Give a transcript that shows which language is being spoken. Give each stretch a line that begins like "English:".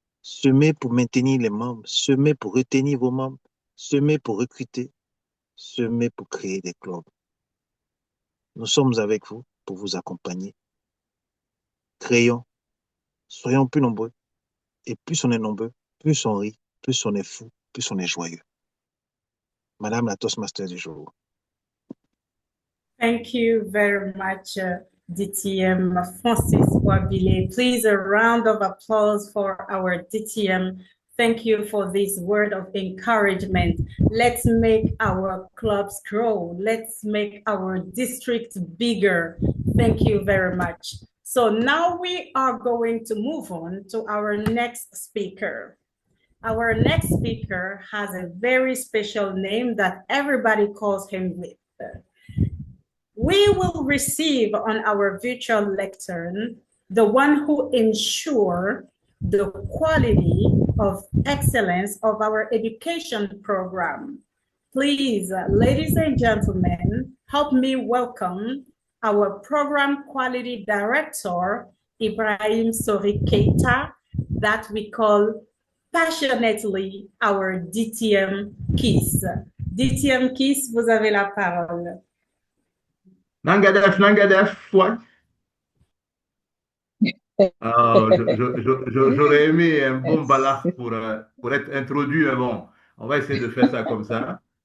French: Semer pour maintenir les membres, semer pour retenir vos membres, semer pour recruter, semer pour créer des clubs. Nous sommes avec vous pour vous accompagner. Créons, soyons plus nombreux. Et plus on est nombreux, plus on rit, plus on est fou, plus on est joyeux. Madame la Toastmaster du jour.
English: Thank you very much, DTM Francis Wabile. Please, a round of applause for our DTM. Thank you for this word of encouragement. Let's make our clubs grow. Let's make our district bigger. Thank you very much. So now we are going to move on to our next speaker. Our next speaker has a very special name that everybody calls him with. We will receive on our virtual lectern the one who ensures the quality of excellence of our education program. Please, ladies and gentlemen, help me welcome our program quality director, Ibrahim Sori Keita, that we call passionately our DTM Kiss.
French: DTM Kiss, vous avez la parole.
Wolof: Nangadef,
English: what?
French: J'aurais aimé un bon balaf pour être introduit, mais bon, on va essayer de faire ça comme ça.